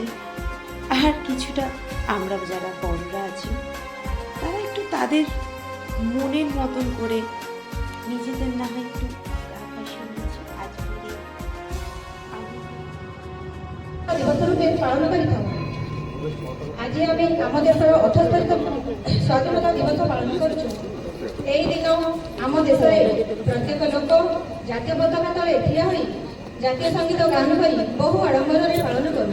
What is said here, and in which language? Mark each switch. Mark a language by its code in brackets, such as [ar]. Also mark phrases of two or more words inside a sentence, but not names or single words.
[bn] আর কিছুটা আমরা যারা বড়রা আছি তারা একটু তাদের মনের মতন করে নিজেদের না হয় একটু [or] ପାଳନ କରିଥାଉ। ଆଜି ଆମେ ଆମ ଦେଶର 78ତମ ସ୍ୱାଧୀନତା ଦିବସ ପାଳନ କରୁଛୁ। ଏହି ଦିନ ଆମ ଦେଶରେ ପ୍ରତ୍ୟେକ ଲୋକ ଜାତୀୟ ପତାକା ତଳେ ଠିଆ ହୋଇ ଜାତୀୟ ସଙ୍ଗୀତ ଗାନ କରି ବହୁ ଆଡମ୍ବରରେ ପାଳନ କରୁ।